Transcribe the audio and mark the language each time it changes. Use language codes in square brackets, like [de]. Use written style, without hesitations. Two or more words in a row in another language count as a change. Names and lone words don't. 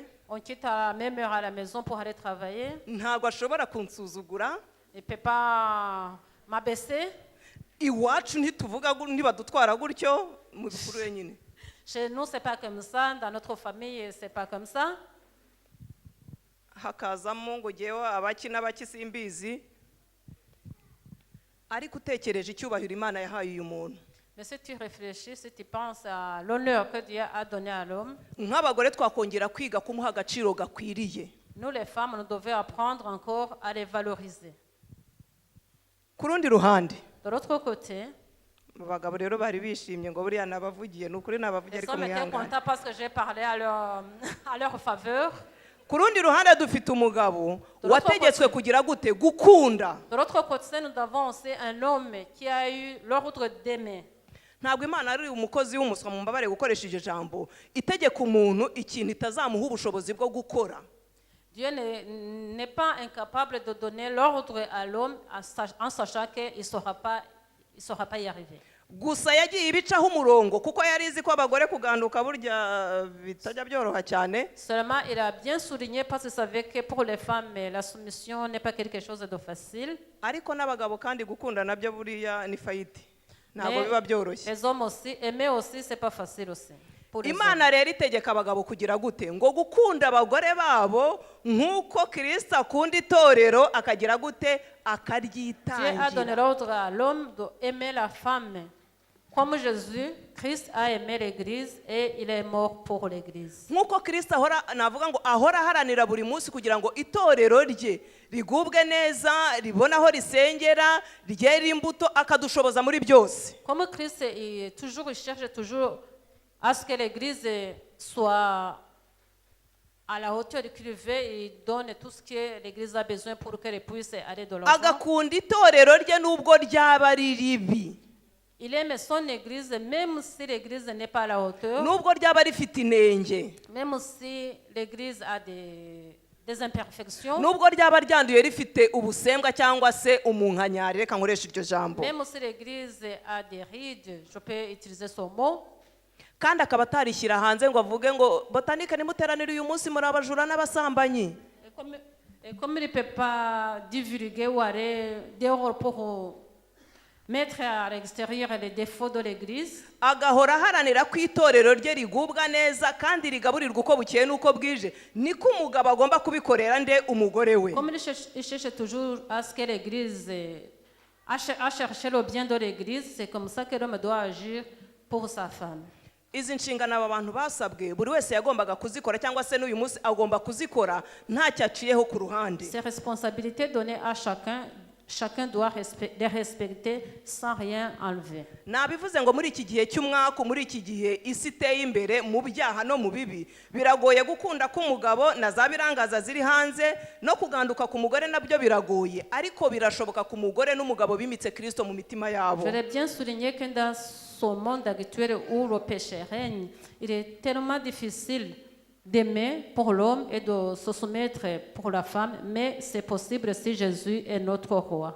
[fr] On quitte à la même heure à la maison pour aller travailler. [rw] Ntabwo ashobora kunsuzugura. [fr] Il ne peut pas m'abaisser. [rw] Iwacu ntituvuga ntibadutwara gutyo mu bikuru wenyine. [fr] Chez nous c'est pas comme ça, dans notre famille c'est pas comme ça. [rw] hakazamo ngo ngewe abaki n'abaki simbizi, ariko utekereje icyubahiro Imana yahaye uyu muntu, [fr] Mais si tu réfléchis, si tu penses à l'honneur que Dieu a donné à l'homme, [rw] nk'abagore twakongera kwiga kumuha agaciro gakwiriye. [fr] nous les femmes, nous devons apprendre encore à les valoriser. [rw] Ku rundi ruhande [fr] De l'autre côté, [rw] abagabo rero bari bishimye ngo buriya nabavugiye, ni ukuri nabavugiye [fr] les [rw] ariko [fr] hommes étaient [rw] mwihangane. [fr] contents parce que j'ai parlé à leur faveur. [rw] Ku rundi ruhande dufite umugabo wategetswe kugira gute, gukunda. [fr] De l'autre côté, nous avons aussi un homme qui a eu l'ordre d'aimer. [rw] Ntabwo Imana ari umukozi w'umuswa, mu mbabare gukoresha iryo jambo, itegeka umuntu ikintu itazamuha ubushobozi bwo gukora. [fr] Dieu n'est pas incapable de donner l'ordre à l'homme en sachant qu'il ne saura pas y arriver. [rw] Gusa yagiye ibicaho umurongo kuko yari izi ko abagore kuganduka burya bitajya byoroha cyane. [fr] Seulement, il a bien souligné parce qu'il savait que pour les femmes, la soumission n'est pas quelque chose de facile. [rw] Ariko n'abagabo kandi gukunda nabyo buriya ni fayiti, ntabwo biba byoroshye. [fr] Les hommes aussi, aimer aussi, c'est pas facile aussi. [rw] Imana rero itegeka abagabo kugira gute, ngo gukunda abagore babo nk'uko Kristo akunda itorero akagira gute, [fr] Dieu a donné [rw] akaryitangira. [fr] l'ordre à l'homme d'aimer la femme. Comme Jésus, Christ a aimé l'Église et il est mort pour l'Église. [rw] Nk'uko Kristo ahora, navuga ngo ahora aharanira buri munsi kugira ngo itorero rye rigubwe neza, ribona aho risengera, ryera imbuto, akadushoboza muri byose. [fr] Comme Christ il cherche toujours à ce que l'Église soit à la hauteur qu'il veut, il donne tout ce que l'Église a besoin pour qu'elle puisse aller de l'avant. [rw] Agakunda itorero rye nubwo ryaba ari ribi, [fr] Il aime son Église même si l'Église n'est pas à la hauteur, [rw] nubwo ryaba rifite inenge, [fr] même si l'Église a des imperfections, [rw] nubwo ryaba ryanduye rifite ubusembwa cyangwa se umunkanyari, reka nkoresha iryo jambo, [fr] même si l'Église a des rides, je peux utiliser ce mot, [rw] kandi akaba atarishyira hanze ngo avuge ngo botanike nimuteranire uyu munsi muri abajura n'abasambanyi. [fr] et comme il ne peut pas divulguer ou aller dehors pour mettre à l'extérieur les défauts de l'Église, [rw] Agahora aharanira ko itorero rye rigubwa neza kandi rigaburirwa uko bukeye n'uko bwije, niko umugabo agomba kubikorera nde, umugore we. [fr] comme il cherche toujours à ce que l'Église, à chercher le bien de l'Église, c'est comme ça que l'homme doit agir pour sa femme. [rw] Izi nshingano aba bantu basabwe buri wese yagombaga kuzikora, cyangwa se n'uyu munsi agomba kuzikora ntacyo aciyeho ku ruhande. [fr] Ces responsabilités données à chacun doit les respecter sans rien enlever. [rw] Nabivuze ngo muri iki gihe cy'umwaka, muri iki gihe isi iteye imbere mu byaha no mu bibi, biragoye gukunda k'umugabo na za birangaza ziri hanze, no kuganduka ku mugore nabyo biragoye, ariko birashoboka ku mugore n'umugabo bimitse Kristo mu mitima yabo. [fr] Je l'ai bien souligné que dans ce monde actuel où le péché règne, il est tellement difficile d'aimer pour l'homme et de se soumettre pour la femme, mais c'est possible si Jésus est notre roi.